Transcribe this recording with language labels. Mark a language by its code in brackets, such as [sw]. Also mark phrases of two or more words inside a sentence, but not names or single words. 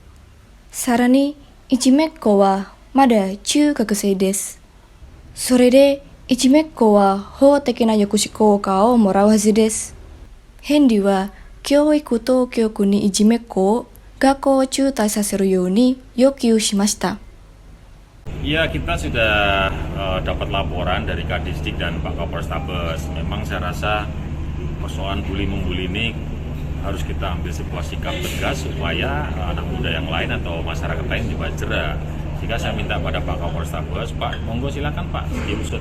[ja] さらに、いじめっ子はまだ中学生です。それで、いじめっ子は法的な抑止効果をもらうはずです。ヘンリーは教育当局にいじめっ子を学校を中退させるように要求しました。 [id] Ya, kita sudah dapat laporan dari Kadisdik dan Pak Kapolrestabes. Memang saya rasa persoalan bully-membuli ini harus kita ambil sebuah sikap tegas supaya anak muda yang lain atau masyarakat lain juga jera. Jika saya minta pada Pak Kapolrestabes, Pak, monggo silakan Pak, diusut.